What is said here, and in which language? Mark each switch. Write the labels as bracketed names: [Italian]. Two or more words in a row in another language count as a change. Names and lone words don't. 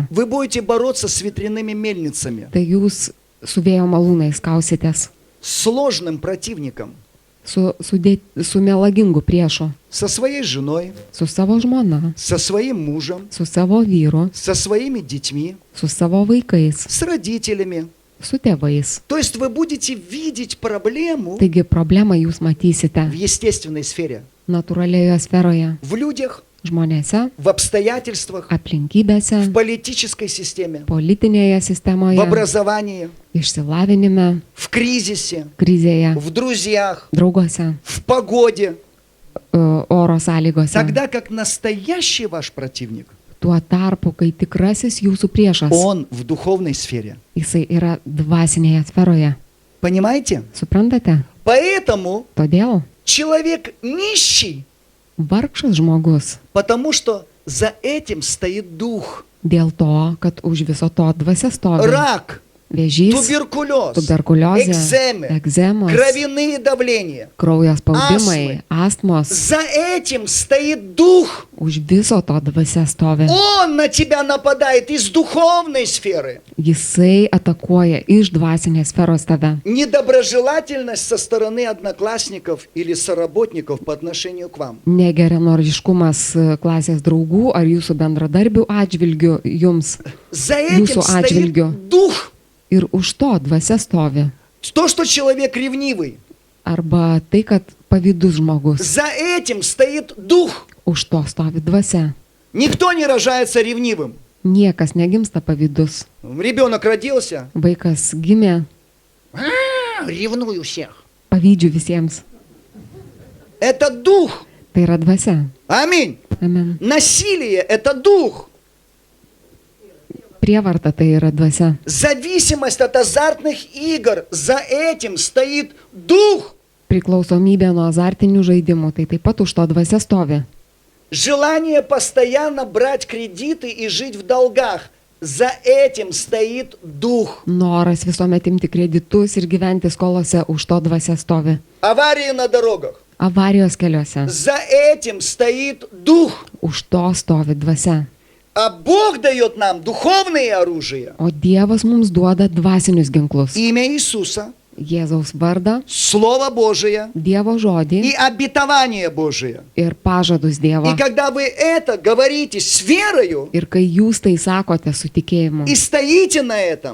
[Russian] вы будете бороться с ветряными мельницами, [Lithuanian] tai jūs su vėjo malūnais kausitės, [Russian] с сложным противником, [Lithuanian] su melagingu priešu, [Russian] со своей женой, [Lithuanian] su savo žmona, [Russian] со своим мужем, [Lithuanian] su savo vyru, [Russian] со своими детьми, [Lithuanian] su savo vaikais, [Russian] с родителями. [Lithuanian] su tėvais. [Russian] То есть вы будете видеть проблему [Lithuanian] Taigi problemą jūs [Russian] в [Lithuanian] matysite [Russian] естественной сфере, [Lithuanian] natūralioje sferoje, [Russian] в людях, [Lithuanian] žmonėse, [Russian] в обстоятельствах, в [Lithuanian] aplinkybėse, [Russian] политической системе, [Lithuanian] politinėje [Russian] в [Lithuanian] sistemoje, [Russian] образовании, [Lithuanian] išsilavinime, [Russian] в кризисе, [Lithuanian] krizėje, [Russian] в друзьях, [Lithuanian] drauguose, [Russian] в погоде. [Lithuanian] oro sąlygose. [Russian] Тогда как настоящий ваш противник, [Lithuanian] Tuo tarpu, kai tikrasis jūsų priešas, [Russian] он в духовной сфере. [Lithuanian] jisai yra dvasinėje sferoje. [Russian] Понимаете? [Lithuanian] Suprantate? [Russian] Поэтому [Lithuanian] Todėl [Russian] человек нищий, [Lithuanian] vargšas žmogus [Russian] потому что за этим стоит дух. [Lithuanian] dėl to, kad už viso to dvasia stovi [Russian] Рак, [Lithuanian] vėžys, [Russian] туберкулез, [Lithuanian] tuberkuliozė, [Russian] экземы, [Lithuanian] egzemos, [Russian] кровяные давления. [Lithuanian] kraujo spaudimai, astmos. [Russian] За этим стоит дух. [Lithuanian] Už viso to dvasia stovi. [Russian] Он на тебя нападает из духовной сферы. [Lithuanian] Jisai atakuoja iš dvasinės sferos tave. [Russian] Недоброжелательность со стороны одноклассников или соработников по отношению к вам. [Lithuanian] Negeranoriškumas klasės draugų ar jūsų bendradarbių atžvilgių jums. [Russian] За этим [Lithuanian] Jūsų [Russian] стоит [Lithuanian] atžvilgiu. [Russian] дух. [Lithuanian] Ir už to dvasia stovi. [Russian] То, что человек ревнивый. [Lithuanian] Arba tai, kad pavydus žmogus. [Russian] За этим стоит дух. [Lithuanian] Už to stovi dvasia. [Russian] Никто не рожается ревнивым. [Lithuanian] Niekas negimsta pavydus. [Russian] Ребенок родился. [Lithuanian] Vaikas gimė, [Russian] Ревную всех. [Lithuanian] pavydžiu visiems. [Russian] Это дух. [Lithuanian] Tai yra dvasia. [Russian] Аминь. [Lithuanian] Amen. [Russian] Насилие – это дух. [Lithuanian] Prievarta tai yra dvasia. [Russian] Зависимость от азартных игр. За этим стоит дух. [Lithuanian] Priklausomybė nuo azartinių žaidimų, tai taip pat už to dvasia stovi. [Russian] Желание постоянно брать кредиты и жить в долгах. За этим стоит дух. [Lithuanian] Noras visuomet imti kreditus ir gyventi skolose, už to dvasia stovi. [Russian] Аварии на дорогах. [Lithuanian] Avarijos keliuose, [Russian] За этим стоит дух. [Lithuanian] už to stovi dvasia. [Russian] А Бог дает нам духовные оружия. [Lithuanian] O Dievas mums duoda dvasinius ginklus. [Russian] Имя Иисуса, [Lithuanian] Jėzaus vardą, [Russian] Слово Божие [Lithuanian] Dievo [Russian] и [Lithuanian] žodį [Russian] обетование Божие. [Lithuanian] ir pažadus Dievo. [Russian] И когда вы это говорите с верою [Lithuanian] Ir kai jūs tai sakote su tikėjimu [Russian] и стоите на этом,